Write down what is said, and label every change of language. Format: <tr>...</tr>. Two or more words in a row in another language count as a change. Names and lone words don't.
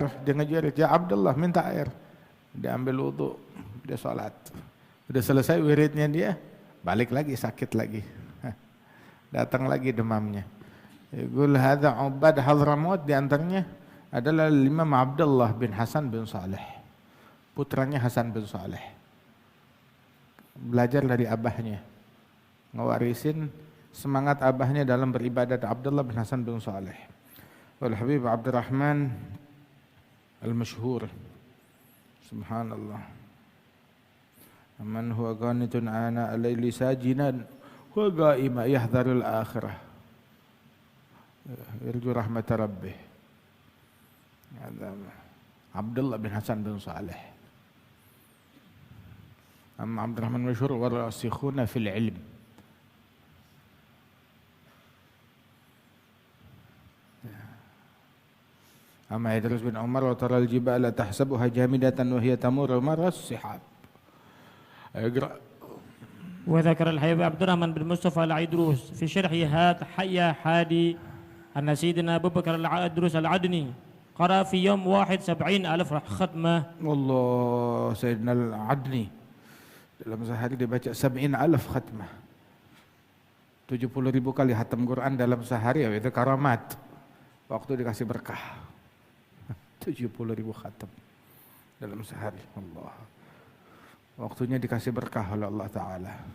<id>Dia ngejerit, "Ya Abdullah, minta air." Dia ambil wudu, dia sholat. Udah selesai wiridnya dia, balik lagi sakit lagi. Datang lagi demamnya.</id> <ar>يقول هذا عباد حضرموت,</ar> <id>di antaranya adalah Imam Abdullah bin Hasan bin Saleh, putranya Hasan bin Saleh. Belajar dari abahnya, ngewarisin semangat abahnya dalam beribadat, Abdullah bin Hasan bin Saleh.</id> <ar>والحبيب عبد الرحمن المشهور سبحان الله. من هو قانت آناء الليل ساجدا وقائما يحذر الآخرة يرجو رحمة ربه. Abdullah bin Hasan bin Saleh. أما عبد الرحمن مشهور والراسخون في العلم. أما إدريس بن عمر وترى الجبال تحسبها جامدة وهي تمر مر السحاب. وذكر الحبيب عبد الرحمن بن مصطفى العيدروس في شرح هات حيا حادي أن سيدنا أبو بكر العيدروس العدني قرأ في يوم واحد 70,000 ختمة.</ar> <id>Allah, Sayyidina Al-Adni dalam sehari dia baca 70,000 khatmah. 70,000 kali khatam Quran dalam sehari, ya itu karamat. Waktu dikasih berkah. 70,000 khatam dalam sehari. Allah. Waktunya dikasih berkah oleh Allah Ta'ala.</id>